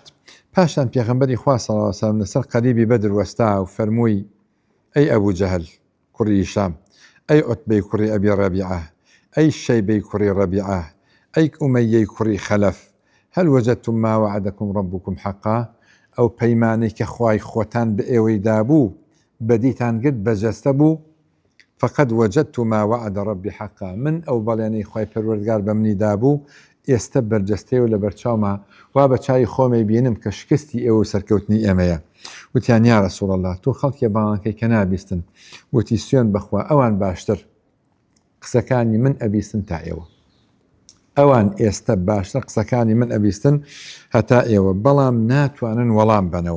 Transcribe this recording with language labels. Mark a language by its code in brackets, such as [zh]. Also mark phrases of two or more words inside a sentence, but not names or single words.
[ckb] پاشان پێغەمبەری خوا [ar] صلی الله علیه و سلم [ckb] لەسەر قەریبی بەدر وەستا و فەرمووی ئەی ئەبوو جەهل کوڕی هیشام، ئەی عوتبەی کوڕی ئەبی ڕەبیعە، ئەی شەیبەی کوڕی ڕەبیعە، ئەی ئومەیەی کوڕی خەلەف، [ar] هەل وەجەدتم ما وعدەکم ڕەبوکم حەقا، [ckb] ئەو پەیمانەی کە خوای خۆتان بە ئێوەی دابوو بەدیتان گرت بەجەستە بوو، [ar] فقد وجدت ما وعد ربي حقا، [ckb] من ئەو بەڵێنەی خوای پەروەردگار بە منی دابوو ئێستا بەرجەستەی و لە بەرچاومە وا بە چای خۆمەی بینم کە شکستی ئێوە سەرکەوتنی ئێمەیە. وتیان [ar] یا رەسوڵ الله [ckb] تۆ خەڵکی باڵانکەی کە نابیستن، وتی سوێن بەخوا ئەوان باشتر قسەکانی من ئەبیستن تا ئێوە، ئەوان ئێستا باشتر قسەکانی من ئەبیستن هەتا ئێوە، بەڵام ناتوانن وەڵام بنەوە.